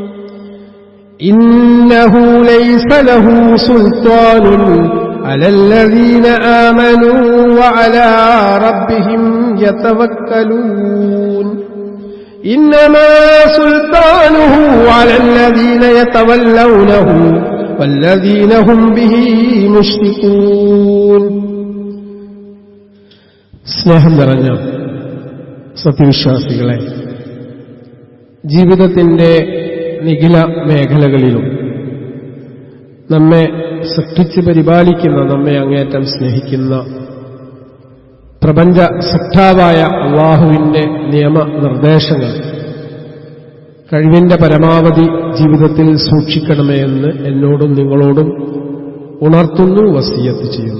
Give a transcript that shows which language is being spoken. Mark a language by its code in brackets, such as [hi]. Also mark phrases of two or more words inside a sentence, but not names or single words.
[ar] إنه ليس له سلطان على الذين آمنوا وعلى ربهم يتوكلون إنما سلطانه على الذين يتولونه والذين هم به مشركون [ml] സ്നേഹം നിറഞ്ഞ സത്യവിശ്വാസികളെ, ജീവിതത്തിന്റെ നിഖില മേഖലകളിലും നമ്മെ സൃഷ്ടിച്ച് പരിപാലിക്കുന്ന, നമ്മെ അങ്ങേറ്റം സ്നേഹിക്കുന്ന പ്രപഞ്ച സൃഷ്ടാവായ അല്ലാഹുവിന്റെ നിയമനിർദ്ദേശങ്ങൾ കഴിവിന്റെ പരമാവധി ജീവിതത്തിൽ സൂക്ഷിക്കണമേ എന്ന് എന്നോടും നിങ്ങളോടും ഉണർത്തുന്നു, വസിയത്ത് ചെയ്യുന്നു.